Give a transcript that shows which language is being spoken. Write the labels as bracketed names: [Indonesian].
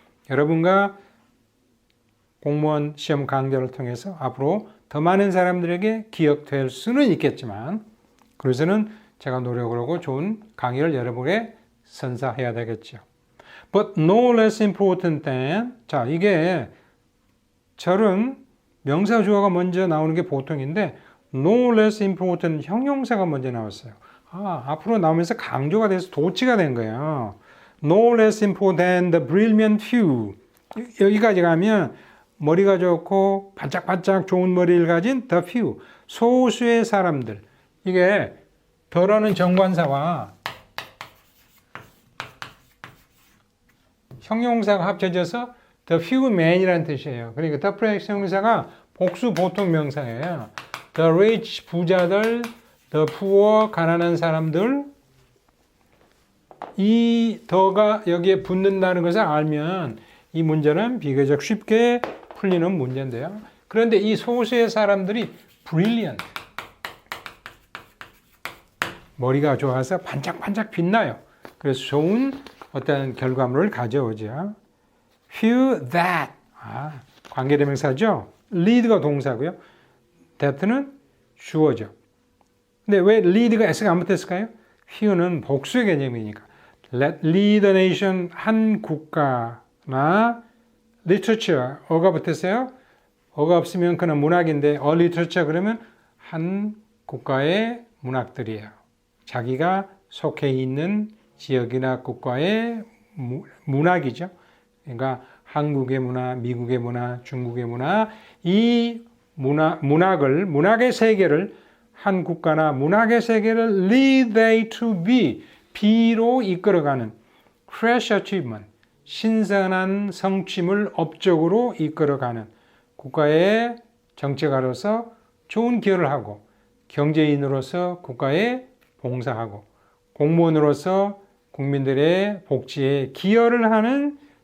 [Korean] 여러분과 공무원 시험 강좌를 통해서 앞으로 더 많은 사람들에게 기억될 수는 있겠지만 그래서는 제가 노력을 하고 좋은 강의를 여러분에게 선사해야 되겠죠. [English] But no less important than [Korean] 자 이게 절은 명사 주어가 먼저 나오는 게 보통인데 no less important 형용사가 먼저 나왔어요. 앞으로 나오면서 강조가 돼서 도치가 된 거예요. [English] No less important than the brilliant few. [Korean] 여기까지 가면 머리가 좋고 반짝반짝 좋은 머리를 가진 the few. 소수의 사람들. 이게 더라는 정관사와 형용사가 합쳐져서 the few men이라는 뜻이에요. 그러니까 the 프레스 형용사가 복수 보통 명사예요. [English] The rich, [Korean] 부자들, [English] the poor, [Korean] 가난한 사람들. 이 더가 여기에 붙는다는 것을 알면 이 문제는 비교적 쉽게 풀리는 문제인데요. 그런데 이 소수의 사람들이 brilliant. 머리가 좋아서 반짝반짝 빛나요. 그래서 좋은 어떤 결과물을 가져오죠. few that. 관계대명사죠. lead가 동사고요. that는 주어죠. 근데 왜 lead가 s가 안 붙었을까요? few는 복수의 개념이니까. [English] Let lead a nation, [Korean] 한 국가나 literature, 어가 붙었어요. 어가 없으면 그는 문학인데 a literature 그러면 한 국가의 문학들이에요. 자기가 속해 있는 지역이나 국가의 문학이죠. 그러니까 한국의 문화, 미국의 문화, 중국의 문화, 이 문학의 세계를 한 국가나 문학의 세계를 [English] lead they to be, [Korean] B로 이끌어가는 [English] fresh achievement, [Korean] 신선한 성취물 업적으로 이끌어가는 국가의 정치가로서 좋은 기여를 하고 경제인으로서 국가에 봉사하고 공무원으로서 국민들의 복지에 기여를 하는